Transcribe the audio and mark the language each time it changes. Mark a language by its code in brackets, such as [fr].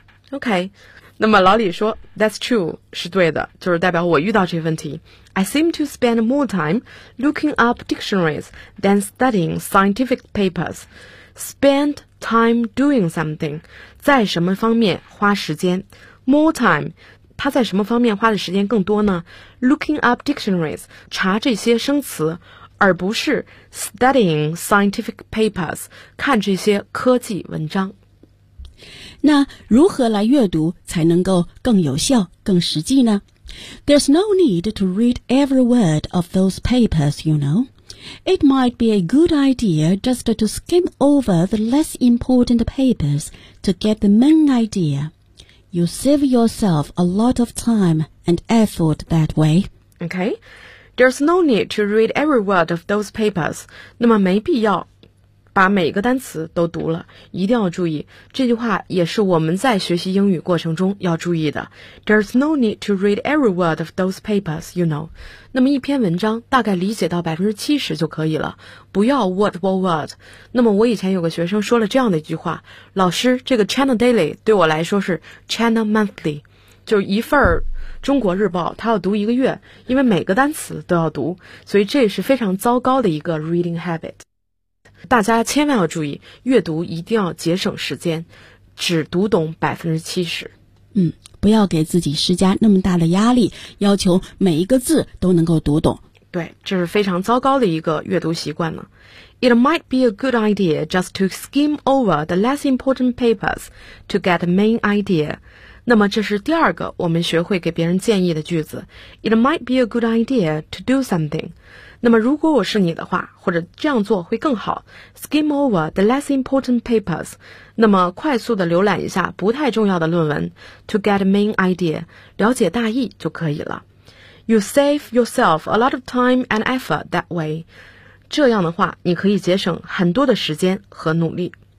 [en] OK, [zh] 那么老李说 [en] That's true, [zh] 是对的就是代表我遇到这个问题 [en] I seem to spend more time looking up dictionaries than studying scientific papers Spend time doing something [zh] 在什么方面花时间 [en] More time [zh] 他在什么方面花的时间更多呢 [en] Looking up dictionaries [zh] 查这些生词而不是 [en] studying scientific papers [zh] 看这些科技文章那如何来阅读才能够更有效、更实际呢? [en] There's no need to read every word of those papers, you know. It might be a good idea just to skim over the less important papers to get the main idea. You save yourself a lot of time and effort that way. Okay. There's no need to read every word of those papers. [zh] 那么没必要。把每个单词都读了，一定要注意，这句话也是我们在学习英语过程中要注意的。 [en] There's no need to read every word of those papers, you know. [zh] 那么一篇文章大概理解到 70% 就可以了，不要 [en] word for word。 [zh] 那么我以前有个学生说了这样的一句话，老师，这个 China Daily 对我来说是 China Monthly, 就一份中国日报，他要读一个月，因为每个单词都要读，所以这是非常糟糕的一个 [en] reading habit。 [zh] 大家千万要注意，阅读一定要节省时间，只读懂 70%。不要给自己施加那么大的压力，要求每一个字都能够读懂。对，这是非常糟糕的一个阅读习惯呢。 [en] It might be a good idea just to skim over the less important papers to get the main idea. [zh] 那么这是第二个我们学会给别人建议的句子。 [en] It might be a good idea to do something. [zh] 那么如果我是你的话或者这样做会更好 [en] skim over the less important papers [zh] 那么快速的浏览一下不太重要的论文 [en] to get the main idea [zh] 了解大意就可以了 [en] you save yourself a lot of time and effort that way [zh] 这样的话你可以节省很多的时间和努力